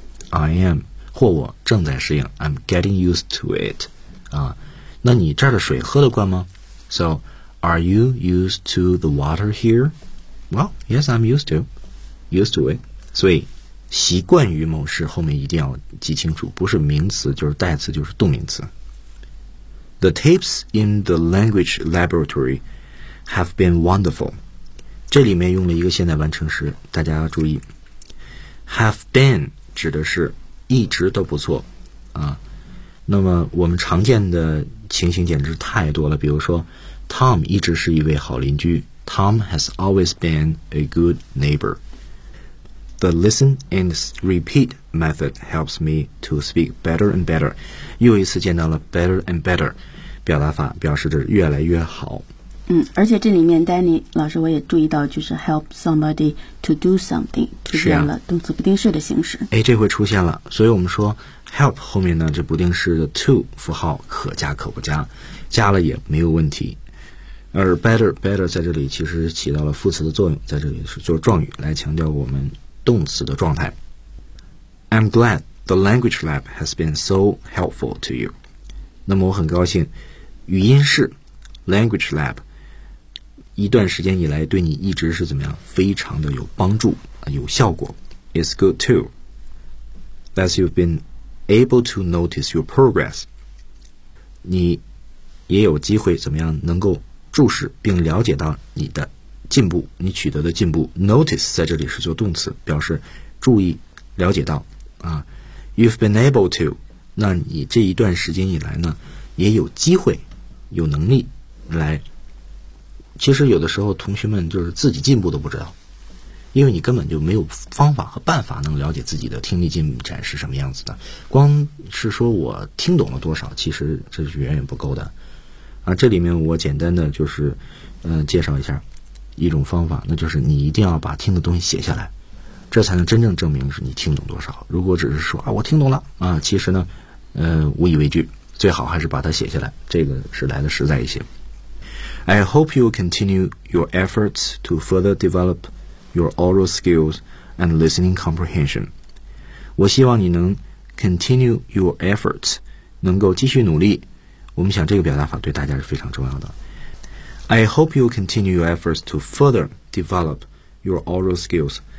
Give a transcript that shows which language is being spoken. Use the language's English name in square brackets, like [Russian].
[English] I am [Chinese] 或我正在适应 [English] ，I'm getting used to it. 啊。 [Chinese] 那你这儿的水喝得惯吗 ？ [English] So, are you used to the water here? Well, yes, I'm used to. Used to it. [Chinese] 所以习惯于某事后面一定要记清楚，不是名词就是代词就是动名词。 [English] The tapes in the language laboratory have been wonderful. [Chinese] 这里面用了一个现在完成时，大家要注意。 Have been 指的是一直都不错啊。那么我们常见的情形简直太多了，比如说 Tom 一直是一位好邻居， [English] Tom has always been a good neighbor. The listen and repeat method helps me to speak better and better. [Chinese] 又一次见到了 better and better 表达法，表示着越来越好。而且这里面 Danny 老师我也注意到，就是 help somebody to do something 出现了动词不定式的形式。哎，这回出现了，所以我们说help 后面呢这不定式的 to 符号可加可不加，加了也没有问题。而 better 在这里其实起到了副词的作用，在这里是做状语来强调我们动词的状态。 [English] I'm glad the language lab has been so helpful to you. [Chinese] 那么我很高兴语音室 language lab 一段时间以来对你一直是怎么样非常的有帮助有效果。 [English] It's good too that you've beenable to notice your progress. [Chinese] 你也有机会怎么样能够注视并了解到你的进步，你取得的进步。 Notice 在这里是做动词，表示注意了解到啊。 [English] You've been able to. [Chinese] 那你这一段时间以来呢，也有机会有能力来。其实有的时候同学们就是自己进步都不知道，因为你根本就没有方法和办法能了解自己的听力进展是什么样子的，光是说我听懂了多少，其实这是远远不够的。啊，这里面我简单的就是，介绍一下一种方法，那就是你一定要把听的东西写下来，这才能真正证明是你听懂多少。如果只是说啊我听懂了啊，其实呢，无以为据，最好还是把它写下来，这个是来的实在一些。 [English] I hope you continue your efforts to further develop. Your oral skills and listening comprehension. [Chinese] 我希望你能 [English] continue your efforts, [Chinese] 能够继续努力。我们想这个表达法对大家是非常重要的。 [English] I hope you continue your efforts to further develop your oral skills.